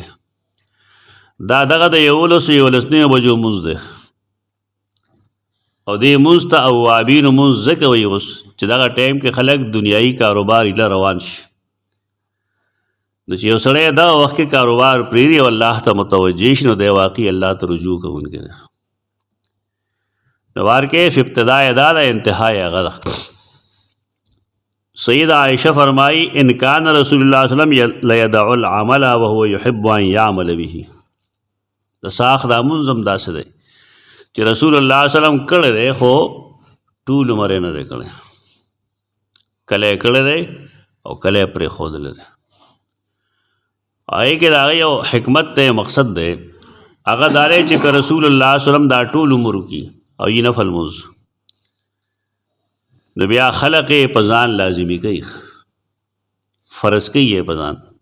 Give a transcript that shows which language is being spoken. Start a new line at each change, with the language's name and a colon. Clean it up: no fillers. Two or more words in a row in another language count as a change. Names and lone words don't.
Pashto: دا دغه د 11 بجو مونځ دی، او دې مونځ ته اوابینو مونځ ځکه وایي اوس چې دغه ټایم کې خلک دنیایي کاروبار ایله روان شي. نو چې یو سړی دا وخت کې کاروبار پرېږدي او الله ته متوجه شي نو دی واقعي الله ته رجوع کوونکی دی. نو وارکیف ابتدا دا ده انتها یې هغه ده.
Arabic: سید عائشہ فرمائی ان کان رسول اللہ صلی اللہ علیہ وسلم لیدع العمل وهو يحب ان يعمل به.
Pashto: د ساخ دا منظم داسې دی چې رسول الله
Arabic: صلی الله علیه وسلم
Pashto: کړی دی خو ټول عمر یې نه دی کړی، کله یې کړی دی او کله یې پرېښودلی دی. هغې کې د هغه یو حکمت دی، مقصد دی، هغه دا دی چې که رسول الله
Arabic: صلی الله علیه وسلم
Pashto: دا ټول عمر وکړي او یې نفل لمونځ نو بیا خلق یې په ځان لازمي کوي، فرض کوي یې په ځان.